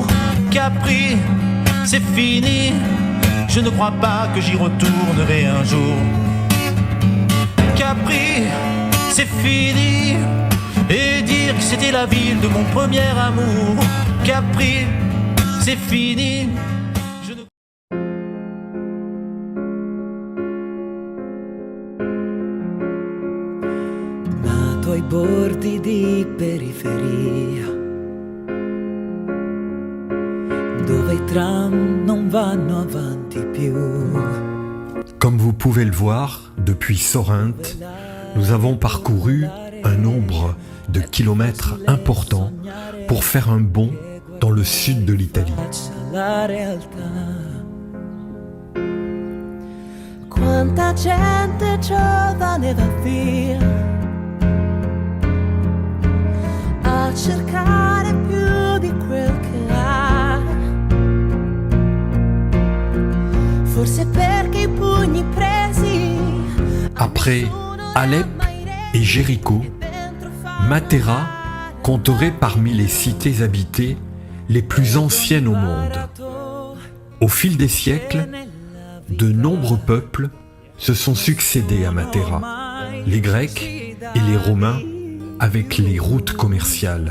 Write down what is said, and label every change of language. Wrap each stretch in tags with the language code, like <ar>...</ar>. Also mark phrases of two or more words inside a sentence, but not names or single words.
<fr>Capri, c'est fini. Je ne crois pas que j'y retournerai un jour. Capri, c'est fini. Et dire que c'était la ville de mon premier amour. Capri, c'est fini.</fr> <it>Nato ai bordi di periferia, dove i tram non vanno avanti più.</it> <fr>Comme vous pouvez le voir, depuis Sorrente, nous avons parcouru un nombre de kilomètres important pour faire un bond dans le sud de l'Italie.</fr> <it>Quanta gente giovane va via a cercare più di quel che ha. Forse perché i pugni presi.</it> <fr>Après Alep et Jéricho, Matera compterait parmi les cités habitées les plus anciennes au monde. Au fil des siècles, de nombreux peuples se sont succédés à Matera, les Grecs et les Romains avec les routes commerciales.</fr>